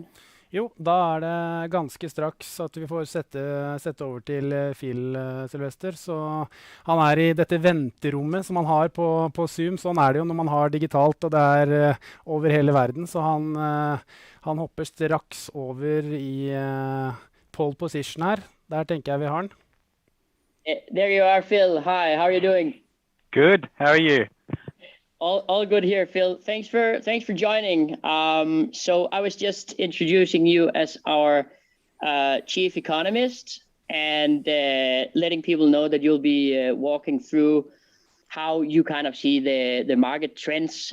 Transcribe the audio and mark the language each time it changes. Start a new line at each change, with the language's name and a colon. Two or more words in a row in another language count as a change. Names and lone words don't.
Norwegian: Jo, da det ganske straks at vi får sette over til Phil, Sylvester. Så han i dette venterommet som han har på Zoom. Sånn det jo når man har digitalt, og det over hele verden. Så han hopper straks over i pole position her. Der tenker jeg vi har han.
English: There you are, Phil. Hi, how are you doing? Good. How are you? All good here, Phil. Thanks for joining. So I was just introducing you as our chief economist and letting people know that you'll be walking through how you kind of see the market trends.